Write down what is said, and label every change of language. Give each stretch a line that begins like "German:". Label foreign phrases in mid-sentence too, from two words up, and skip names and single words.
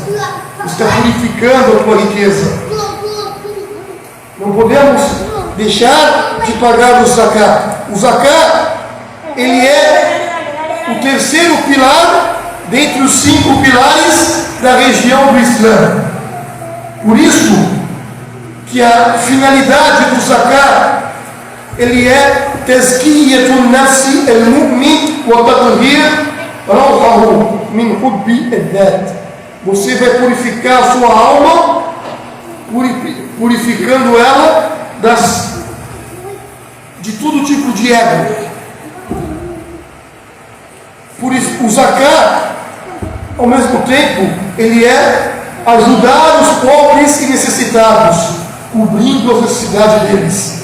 Portuguese: Você está purificando a tua riqueza. Não podemos deixar de pagar o zakat. O zakat, ele é o terceiro pilar dentre os 5 pilares da região do Islã. Por isso que a finalidade do zakat, ele é
Arabic: تزكية نفس المؤمن وتطهير روحه من حب الذات.
Portuguese: Você vai purificar a sua alma, purificando ela de todo tipo de ego. Por isso, o zakat, ao mesmo tempo, ele é ajudar os pobres e necessitados, cobrindo a necessidade deles.